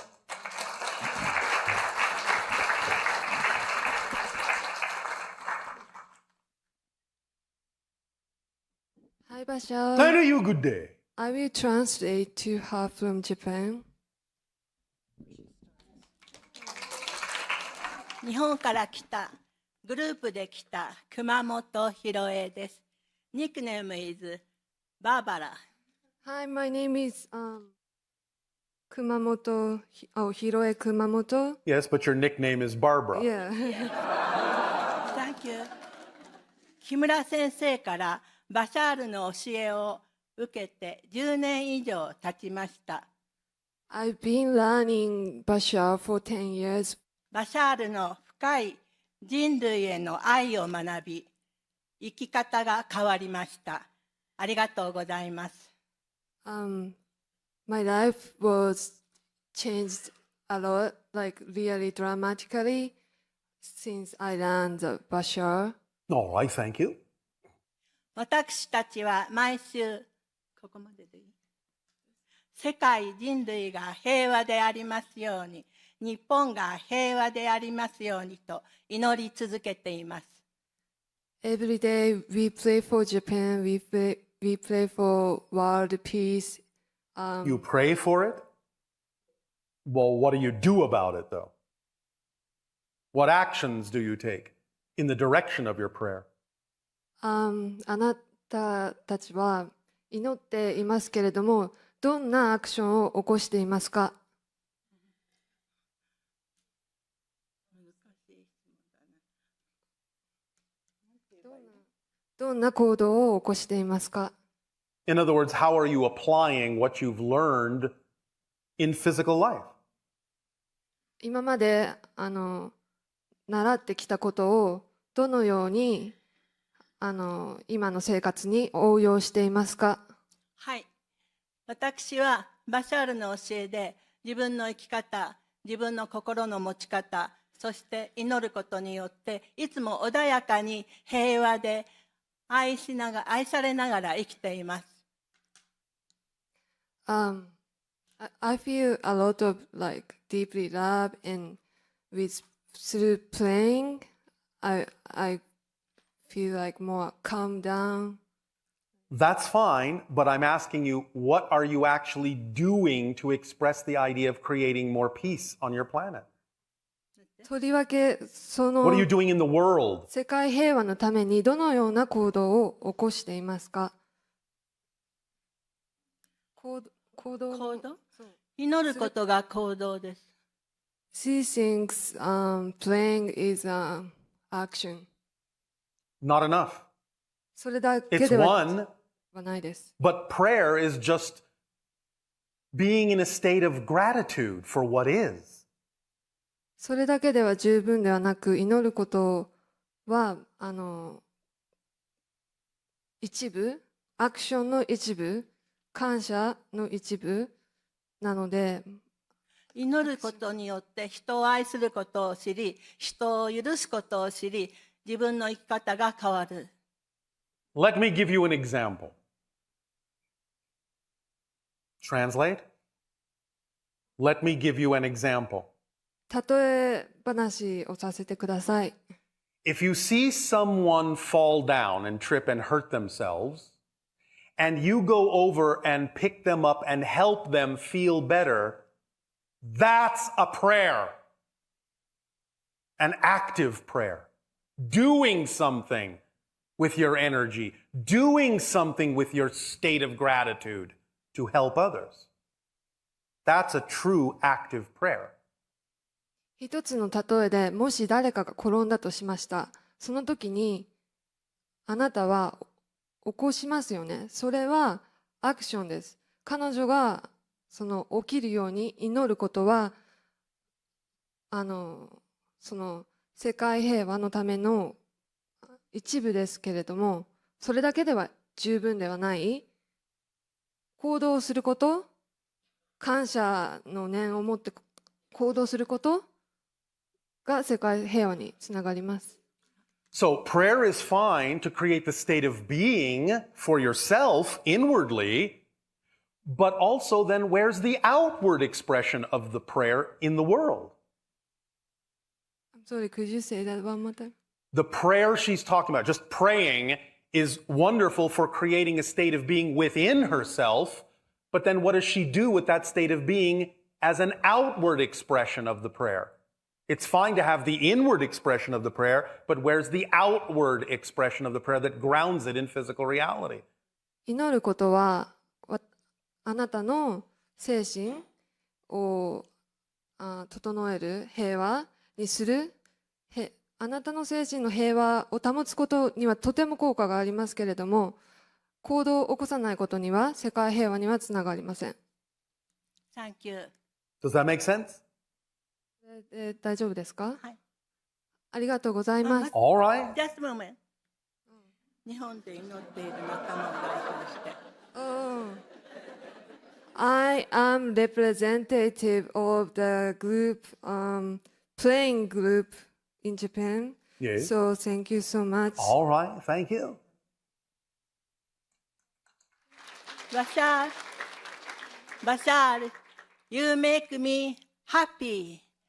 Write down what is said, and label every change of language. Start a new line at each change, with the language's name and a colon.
English: Hi, Bashar. Thank you. Good day. I will translate to her from Japan.
Japanese: 日本から来たグループで来た熊本ひろえです。
English: Nickname is Barbara. Hi, my name is Kumamoto. Oh, Hiroe Kumamoto. Yes, but your nickname is Barbara. Yeah. Thank you.
Japanese: 木村先生からバシャールの教えを受けて10年以上経ちました。
English: I've been learning Bashar for 10 years.
Japanese: バシャールの深い人類への愛を学び、生き方が変わりました。ありがとうございます。
English: My life was changed a lot, like really dramatically, since I learned Bashar. All right, thank you.
Japanese: 私たちは毎週、ここまででいい？世界人類が平和でありますように、日本が平和でありますようにと祈り続けています。
English: Every day we pray for Japan, we pray for world peace. You pray for it? Well, what do you do about it, though? What actions do you take in the direction of your prayer?
Japanese: あなたたちは祈っていますけれども、どんなアクションを起こしていますか？どんな行動を起こしていますか？
English: In other words, how are you applying what you've learned in physical life?
Japanese: 今まで習ってきたことをどのように今の生活に応用していますか？はい。私はバシャールの教えで自分の生き方、自分の心の持ち方、そして祈ることによっていつも穏やかに平和で愛されながら生きています。
English: I feel a lot of like deeply love and through playing, I feel like more calm down. That's fine, but I'm asking you, what are you actually doing to express the idea of creating more peace on your planet?
Japanese: とりわけそ
English: What are you
Japanese: の
English: doing in the world?
Japanese: 世界平和のためにどのような行動を起こしていますか？行動の行動祈ることが行動です。
English: She thinks praying is action. Not enough.
Japanese: それだけ
English: It's
Japanese: では
English: one,
Japanese: ないです。
English: but prayer is just being in a state of gratitude for what is.
Japanese: それだけでは十分ではなく、祈ることは一部、アクションの一部、感謝の一部なので、祈ることによって人を愛することを知り、人を許すことを知り、自分の生き方が変わる。
English: Let me give you an example. Translate. Let me give you an example.
Japanese: 例え話をさせてください。
English: If you see someone fall down and trip and hurt themselves, and you go over and pick them up and help them feel better, that's a prayer. An active prayer. Doing something with your energy, doing something with your state of gratitude to help others. That's a true active prayer.
Japanese: 一つの例えで、もし誰かが転んだとしました。その時に、あなたは起こしますよね。それはアクションです。彼女がその起きるように祈ることは、その世界平和のための一部ですけれども、それだけでは十分ではない。行動すること、感謝の念を持って行動することが世界平和につながります。
English: So prayer is fine to create the state of being for yourself inwardly, but also then where's the outward expression of the prayer in the world? I'm sorry, could you say that one more time? The prayer she's talking about, just praying, is wonderful for creating a state of being within herself, but then what does she do with that state of being as an outward expression of the prayer? It's fine to have the inward expression of the prayer, but where's the outward expression of the prayer that grounds it in physical reality?
Japanese: 祈ることは、あなたの精神を整える、平和にする、あなたの精神の平和を保つことにはとても効果がありますけれども、行動を起こさないことには世界平和にはつながりません。
English: Thank you. Does that make sense?
Japanese: 大丈夫ですか？はい。ありがとうございます。
English: All right. Just a moment.
Japanese: 日本で祈っている仲間を代表して。
English: I am representative of the group, playing group in Japan. Yes. So thank you so much. All right. Thank you. Bashar, you make me happy.